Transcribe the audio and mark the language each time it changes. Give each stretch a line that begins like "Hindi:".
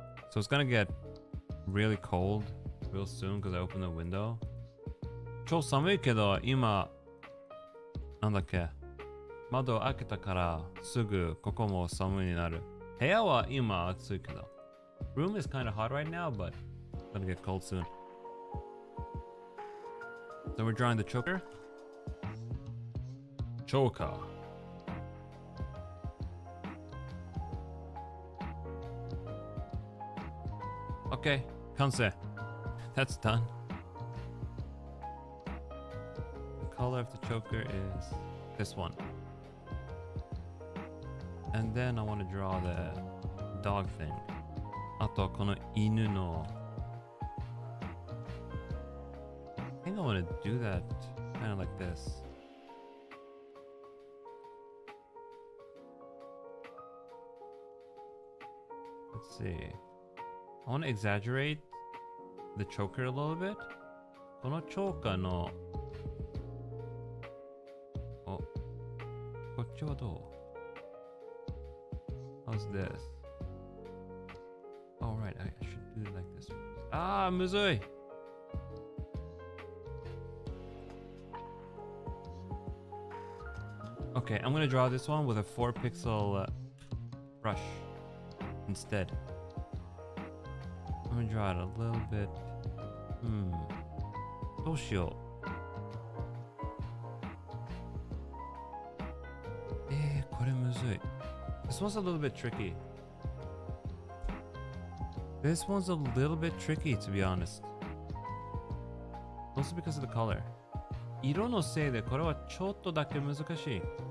English: So it's gonna get really cold real soon because I opened the window.
Japanese: 超寒いけど今なんだっけ窓を開けたからすぐここも寒いになる。部屋は今暑いけど。
English: Room is kind of hot right now, but it's gonna get cold soon. So we're drawing the choker. Choker. Okay, 完成。That's done. The color of the choker is this one. And then I want to draw the dog thing.
Japanese: あとこの犬の
English: I think I want to do that kind of like this. Let's see. I want to exaggerate the choker a little bit.
Japanese: このチョーカーのこっちはどう？
English: How's this? Oh right, I should do it like this.
Japanese: あーむずい。
English: Okay, I'm gonna draw this one with a 4 pixel brush instead. I'm gonna draw it a little bit.
Japanese: どうしよう。これむずい。
English: This one's a little bit tricky. This one's a little bit tricky, to be honest. Also because of the color.
Japanese: 色のせいでこれはちょっとだけ難しい。